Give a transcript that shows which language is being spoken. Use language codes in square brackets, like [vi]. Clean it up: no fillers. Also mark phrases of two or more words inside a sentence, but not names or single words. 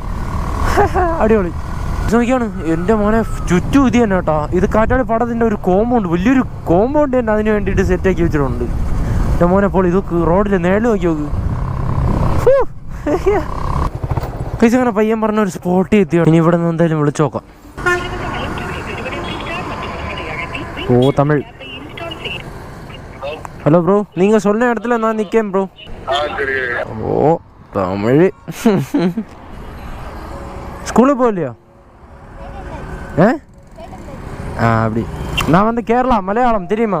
[ml] അടിപൊളി നോക്കിയാണ് എൻ്റെ മോനെ. ചുറ്റും ഇത് തന്നെ കേട്ടോ. ഇത് കാറ്റാടി പാടത്തിൻ്റെ ഒരു കോമ്പൗണ്ട്, വലിയൊരു കോമ്പൗണ്ട് തന്നെ അതിന് വേണ്ടിയിട്ട് സെറ്റാക്കി വെച്ചിട്ടുണ്ട്. എൻ്റെ മോനെ പൊളി. ഇത് റോഡിൽ നേരെ നോക്കി നോക്ക്. അങ്ങനെ പയ്യൻ പറഞ്ഞ ഒരു സ്പോട്ടിൽ എത്തിയോ. ഇനി ഇവിടെ നിന്ന് എന്തായാലും വിളിച്ചു നോക്കാം. [ta] ஓ தமிழ். [en] Hello bro, [ta] நீங்கள் சொன்ன இடத்துல நான் நிற்கேன் ப்ரோ. ஓ தமிழ். ஸ்கூலுக்கு போகலையா? அப்படி. நான் வந்து கேரளா, மலையாளம் தெரியுமா?